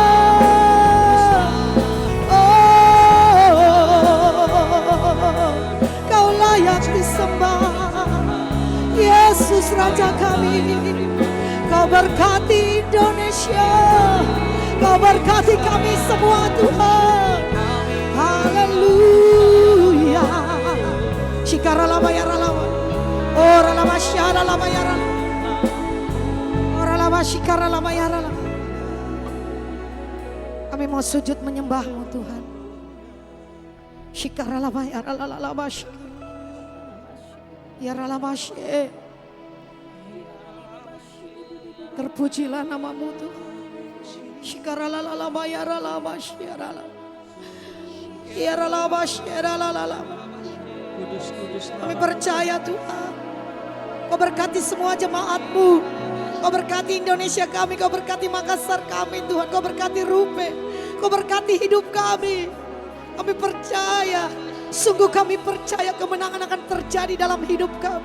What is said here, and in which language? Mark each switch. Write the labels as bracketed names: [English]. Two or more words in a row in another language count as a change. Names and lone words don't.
[Indonesian] Kau layak disembah, Yesus Raja kami. Kau berkati Indonesia, Kau berkati kami semua Tuhan. Haleluya. Shikaralama yaralama, oralama syaralama yaralama, oralama shikaralama yaralama. Kami mau sujud menyembah-Mu Tuhan. Shikaralama yaralama, yaralama sye. Terpujilah nama-Mu Tuhan. Shikaralama yaralama syaralama, yaralama syaralama. Kami percaya Tuhan, Kau berkati semua jemaat-Mu, Kau berkati Indonesia kami, Kau berkati Makassar kami Tuhan, Kau berkati Rupe, Kau berkati hidup kami. Kami percaya, sungguh kami percaya kemenangan akan terjadi dalam hidup kami.